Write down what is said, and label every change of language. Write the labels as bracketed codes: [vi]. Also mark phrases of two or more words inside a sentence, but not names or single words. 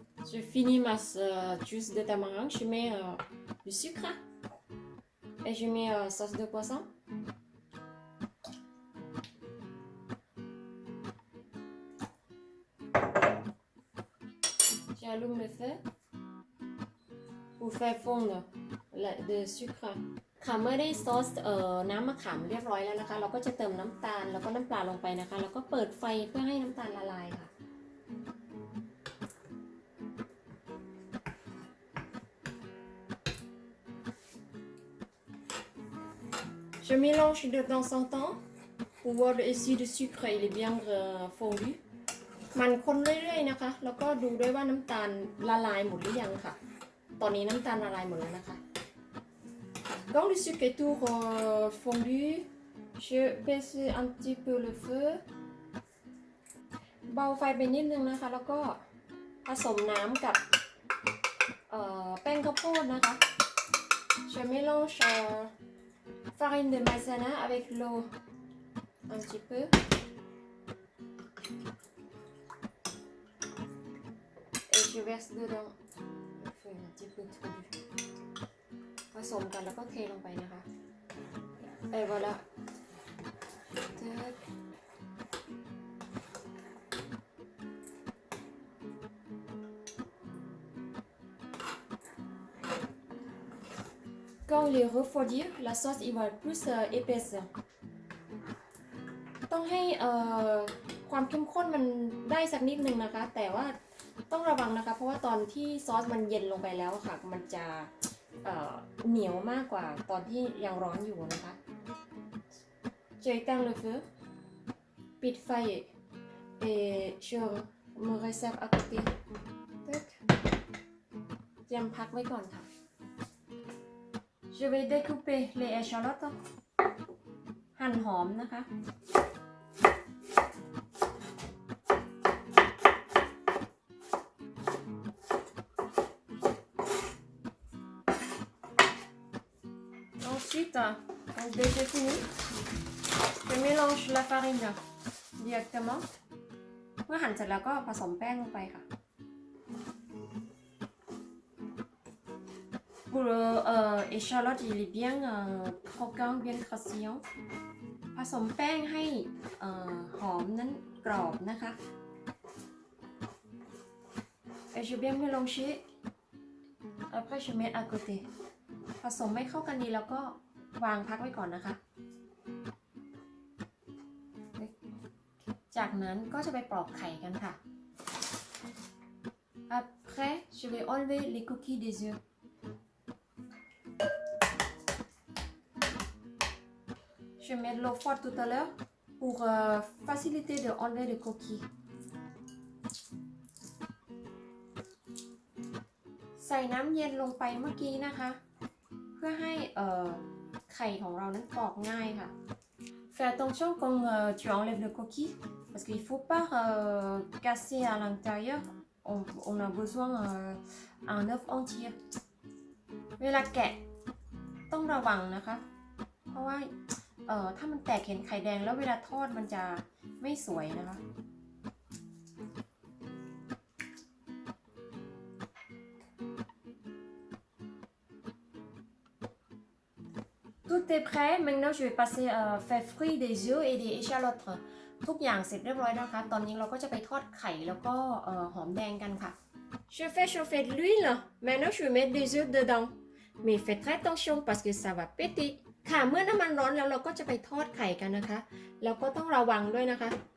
[fr] Je finis ma juice de tamarind, je mets du sucre et je mets sauce de poisson. J'allume le feu pour faire fondre le sucre [th] ค่ะเมื่อได้ซอสน้ำมะขามเรียบร้อยแล้วนะคะเราก็จะเติมน้ำตาลแล้วก็น้ำปลาลงไปนะคะแล้วก็เปิดไฟเพื่อให้น้ำตาลละลายค่ะ [fr] Je mélange de temps en temps pour voir si le sucre il est bien fondu [th] มันคนเรื่อยๆนะคะแล้วก็ดูด้วยว่าน้ำตาลละลายหมดหรือยังค่ะตอนนี้น้ำตาลละลายหมดแล้วนะคะ [fr] Quand le sucre est tout fondu je baisse un petit peu le feu [th] เบาไฟไปนิดนึงนะคะแล้วก็ผสมน้ำกับแป้งข้าวโพดนะคะ [fr] Je mélange farine de maïzena avec l'eau un petit peu et je verse dedans un petit peu trop [th] ผสมกันแล้วก็เทลงไปนะคะ [fr] et voilà Quand il est refroidi, la sauce il va être plus épaisse [th] ต้องให้ความเข้มข้นมันได้สักนิดนึงนะคะแต่ว่าต้องระวังนะคะเพราะว่าตอนที่ซอสมันเย็นลงไปแล้วค่ะมันจะเหนียวมากกว่าตอนที่ยังร้อนอยู่นะคะ [fr] Je éteins le feu [th] ปิดไฟ [fr] et je me réserve à côté [th] เตรียมพักไว้ก่อนค่ะ [fr] Je vais découper les échalotes [th] หั่นหอมนะคะ [fr] Ensuite, dès que j'ai fini, je mélange la farine directement [th] เมื่อหั่นเสร็จแล้วก็ผสมแป้งลงไปค่ะ [fr] Pour le échalote, il est bien croquant, bien croustillant [th] ผสมแป้งให้หอมนั้นกรอบนะคะ [fr] Et je bien mélanger. Après, je mets à côté [th] ผสมไม่เข้ากันดีแล้วก็วางพักไว้ก่อนนะคะ จากนั้นก็จะไปปอกไข่กันค่ะ [fr] Après, je vais enlever les coquilles des œufs Je mets de l'eau froide tout à l'heure pour faciliter de enlever les coquilles [th] ใส่น้ำเย็นลงไป เมื่อกี้นะคะเพื่อให้ไข่ของเรานั้นปอกง่ายค่ะ [fr] Fais attention quand tu enlèves le coquille parce qu'il faut pas casser à l'intérieur on a besoin un œuf entier [th] เวลาแกะต้องระวังนะคะเพราะว่าถ้ามันแตกเห็นไข่แดงแล้วเวลาทอดมันจะไม่สวยนะคะ [fr] Tout est prêt. Maintenant, je vais passer faire frire des œufs et des échalotes. [th] ทุกอย่างเสร็จเรียบร้อยแล้วนะคะตอนนี้เราก็จะไปทอดไข่แล้วก็หอมแดงกันค่ะ [fr] Je fais chauffer de l'huile. Maintenant, je vais mettre des œufs dedans. Mais faites très attention parce que ça va péter. [th] ค่ะเมื่อน้ำมันร้อนแล้วเราก็จะไปทอดไข่กันนะคะแล้วก็ต้องระวังด้วยนะคะ